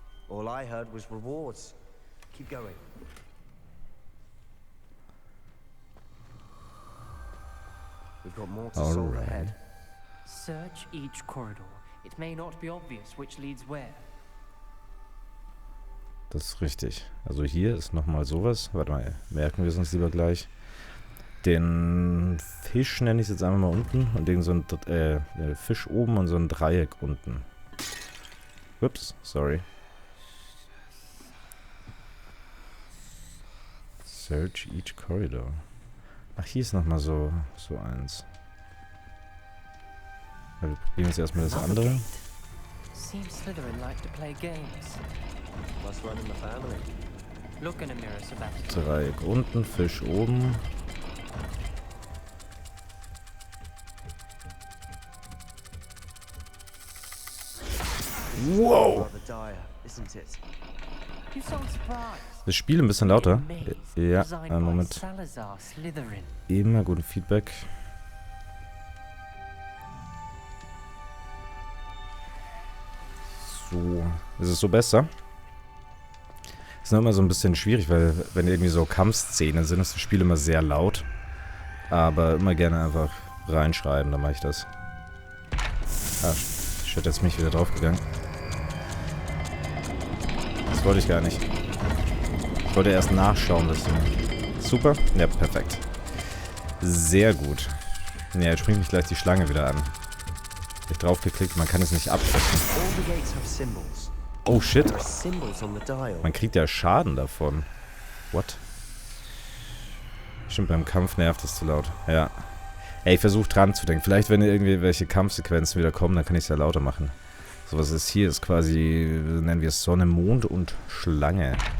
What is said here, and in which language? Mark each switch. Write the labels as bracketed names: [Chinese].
[English] All I heard was rewards. Keep going. We've got more to solve Alright. ahead. Search each corridor. It may not be obvious which leads where. [German] Das ist richtig. Also hier ist nochmal sowas. Warte mal, merken wir es uns lieber gleich. Den Fisch nenne ich jetzt einfach mal unten und den so ein Fisch oben und so ein Dreieck unten. Ups, sorry. [English] Search each corridor. [German] Ach, hier ist nochmal so eins. Ja, wir probieren jetzt erstmal das andere. [English] Seems Slytherin like to play games. Must run in the family. Look in a mirror, Sebastian. [German] Dreieck unten, Fisch oben. [English] Wow! Rather dire, isn't it? You sound surprised. [German] Das Spiel ein bisschen lauter. Ja, [English] Designed [German] einen Moment. [English] Salazar Slytherin. [German] Immer guten Feedback. So, ist es so besser? Ist noch immer so ein bisschen schwierig, weil wenn irgendwie so Kampfszenen sind, ist das Spiel immer sehr laut. Aber immer gerne einfach reinschreiben, dann mache ich das. Ah, shit, jetzt bin ich wieder draufgegangen. Das wollte ich gar nicht. Ich wollte erst nachschauen, dass du... Super? Ja, perfekt. Sehr gut. Ja, jetzt springt mich gleich die Schlange wieder an. Hab ich draufgeklickt, man kann es nicht abbrechen. [English] All the gates have symbols. Oh shit. There are symbols on the dial. [German] Man kriegt ja Schaden davon. What? Stimmt, beim Kampf nervt es zu laut. Ja. Ey, ich versuche dran zu denken. Vielleicht, wenn irgendwie welche Kampfsequenzen wieder kommen, dann kann ich es ja lauter machen. So, was ist hier? Ist quasi, nennen wir es Sonne, Mond und Schlange.